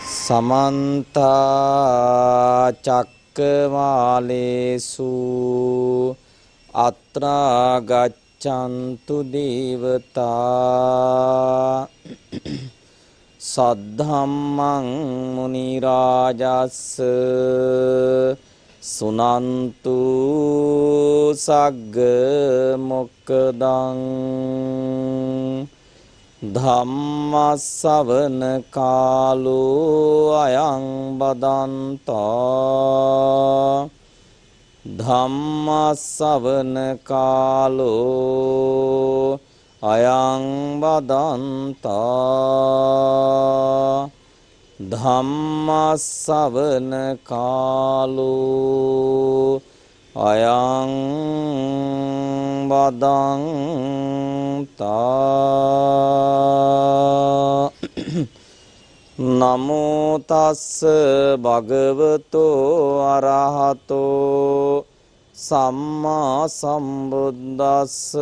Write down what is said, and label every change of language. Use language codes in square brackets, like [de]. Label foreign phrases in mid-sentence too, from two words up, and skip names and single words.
[pi] समन्त चक्रवालेषु अत्रा गच्छन्तु देवता सद्धम्मं मुनि राजस् सुनन्तु सग्ग मोक्खदं ධම්මස්සවන කාලෝ අයං බදන්තා ධම්මස්සවන කාලෝ අයං බදන්තා ධම්මස්සවන කාලෝ අයං බදන්තා නමෝ තස්ස භගවතෝ අරහතෝ සම්මා සම්බුද්දස්ස